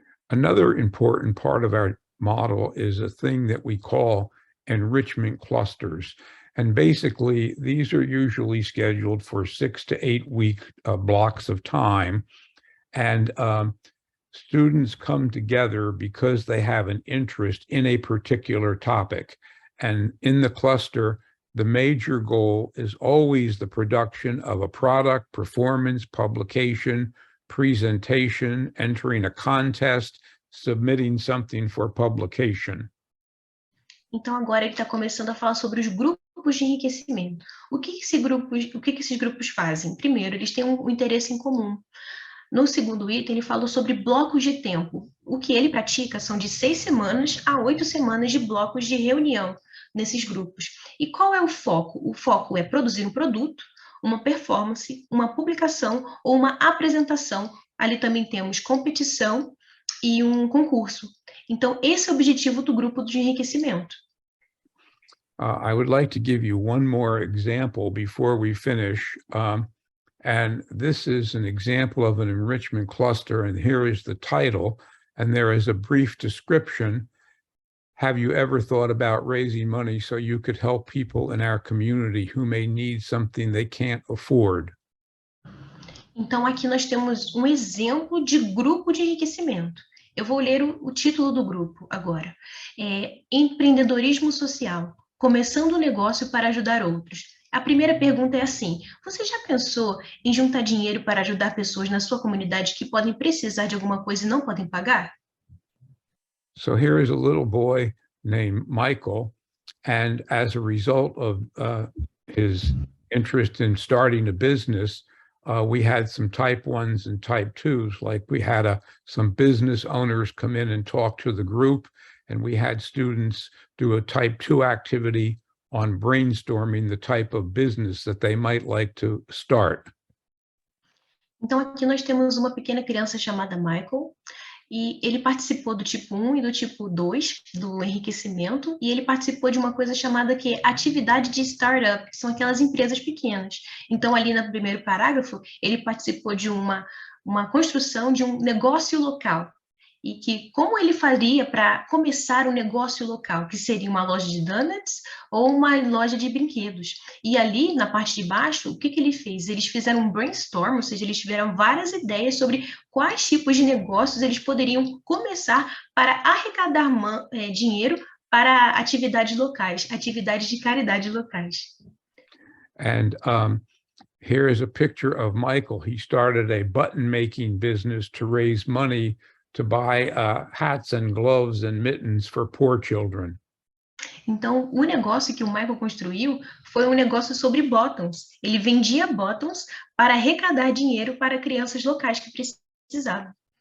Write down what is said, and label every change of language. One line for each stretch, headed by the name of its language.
English: Another important part of our model is a thing that we call enrichment clusters. And basically, these are usually scheduled for 6 to 8 week blocks of time. And students come together because they have an interest in a particular topic. And in the cluster, the major goal is always the production of a product, performance, publication, presentation, entering a contest, submitting something for publication.
Portuguese: Então, agora ele está começando a falar sobre os grupos de enriquecimento. O que esses grupos fazem? Primeiro, eles têm um interesse em comum. No segundo item, ele falou sobre blocos de tempo. O que ele pratica são de 6 semanas a 8 semanas de blocos de reunião nesses grupos. E qual é o foco? O foco é produzir um produto, uma performance, uma publicação ou uma apresentação. Ali também temos competição e um concurso. Então, esse é o objetivo do grupo de enriquecimento.
English: I would like to give you one more example before we finish. And this is an example of an enrichment cluster, and here is the title, and there is a brief description. Have you ever thought about raising money so you could help people in our community who may need something they can't afford?
Portuguese: Então, aqui nós temos um exemplo de grupo de enriquecimento. Eu vou ler o título do grupo agora. Empreendedorismo social, começando um negócio para ajudar outros. A primeira pergunta é assim: você já pensou em juntar dinheiro para ajudar pessoas na sua comunidade que podem precisar de alguma coisa e não podem pagar?
English: So here is a little boy named Michael, and as a result of his interest in starting a business, we had some type 1s and type 2s, like we had some business owners come in and talk to the group, and we had students do a type 2 activity on brainstorming the type of business that they might like to start.
Portuguese: Então, aqui nós temos uma pequena criança chamada Michael, e ele participou do tipo 1 e do tipo 2 do enriquecimento, e ele participou de uma coisa chamada que atividade de startup, que são aquelas empresas pequenas. Então, ali no primeiro parágrafo, ele participou de uma construção de um negócio local, e que como ele faria para começar um negócio local, que seria uma loja de donuts ou uma loja de brinquedos. E ali, na parte de baixo, o que ele fez? Eles fizeram um brainstorm, ou seja, eles tiveram várias ideias sobre quais tipos de negócios eles poderiam começar para arrecadar dinheiro para atividades locais, atividades de caridade locais.
English: And here is a picture of Michael. He started a button-making business to raise money to buy hats and gloves and mittens for poor children.
Portuguese: Então, o negócio que o Michael construiu foi um negócio sobre bottoms. Ele vendia bottoms para arrecadar dinheiro para crianças locais que precisavam.